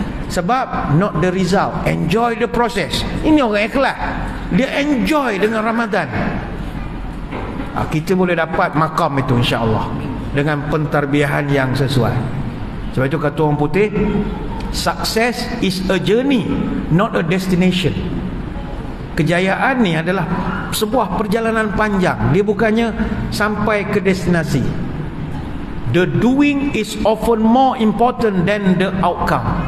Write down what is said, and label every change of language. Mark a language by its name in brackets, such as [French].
[Malay] Sebab [English] not the result, enjoy the process. [Malay] Ini orang ikhlas, dia enjoy dengan Ramadan. Kita boleh dapat makam itu insya-Allah dengan pentarbiahan yang sesuai. Sebab itu kata orang putih, [English] Success is a journey, not a destination. [Malay] Kejayaan ni adalah sebuah perjalanan panjang. Dia bukannya sampai ke destinasi. [English] The doing is often more important than the outcome.